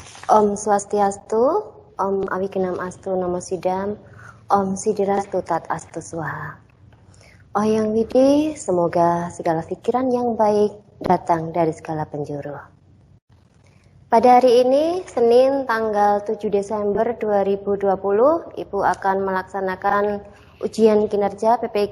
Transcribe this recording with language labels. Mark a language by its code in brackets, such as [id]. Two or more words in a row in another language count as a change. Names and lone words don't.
[sa] Om Swastiastu, Om Awikenam Astu Namo Sidam, Om Sidirastu Tat Astu Swaha. [id] Oh yang Widi, semoga segala pikiran yang baik datang dari segala penjuru. Pada hari ini, Senin tanggal 7 Desember 2020, Ibu akan melaksanakan ujian kinerja PPG.